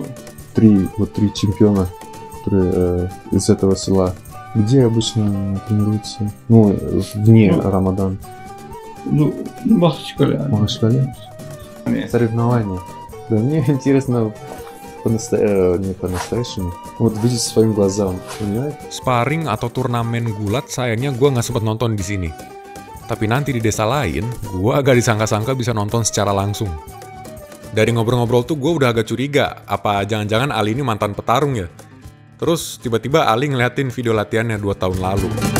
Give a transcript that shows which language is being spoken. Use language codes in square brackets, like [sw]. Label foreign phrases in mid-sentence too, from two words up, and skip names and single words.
[ru] 3 чемпиона, которые из этого села. Где обычно тренируются? Вне Рамадан. Махачкале. Махачкале? Соревнования. Да, мне интересно не по-настоящему. Вот видеть своим глазам, понимаете? [id] Sparring atau turnamen gulat sayangnya gue nggak sempat nonton di sini. Tapi nanti di desa lain, gue agak disangka-sangka bisa nonton secara langsung. Dari ngobrol-ngobrol tuh gue udah agak curiga, apa jangan-jangan Ali ini mantan petarung ya? Terus tiba-tiba Ali ngeliatin video latihannya 2 tahun lalu.